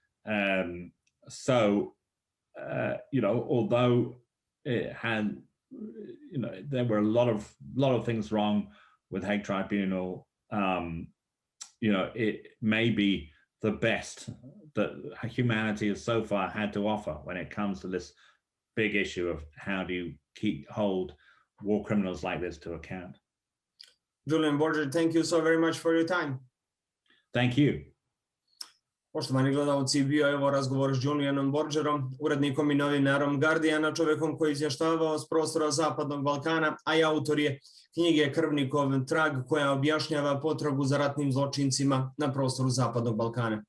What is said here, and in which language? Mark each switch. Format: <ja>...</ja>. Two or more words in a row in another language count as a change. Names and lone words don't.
<en>So, you know, although it had, you know, there were a lot of things wrong with Hague Tribunal, you know, it may be the best that humanity has so far had to offer when it comes to this big issue of how do you hold war criminals like this to account. Julian Borger, thank you so very much for your time. Thank you.</en> <hr>Poštovani gledalci, bio je ovo razgovor s Julianom Borgerom, urednikom i novinarom Guardiana, čovjekom koji izvještavao s prostora Zapadnog Balkana, a i autor je knjige Krvnikov Trag, koja objašnjava potragu za ratnim zločincima na prostoru Zapadnog Balkana.</hr>